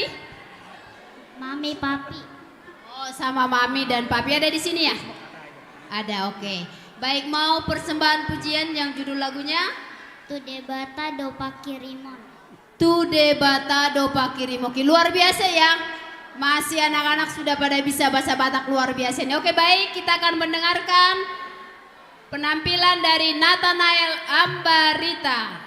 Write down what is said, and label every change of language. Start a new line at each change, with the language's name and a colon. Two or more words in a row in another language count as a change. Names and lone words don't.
Indonesian: Mami, papi. Oh, sama mami dan papi ada di sini ya? Ada, oke. Baik, mau persembahan pujian yang judul lagunya?
Batak Toba: Tu debata do pakirimon. Tu debata do pakirimoki.
Indonesian: Luar biasa ya. Masih anak-anak sudah pada bisa bahasa Batak luar biasa ini. Oke, baik, kita akan mendengarkan penampilan dari Nathanael Ambarita.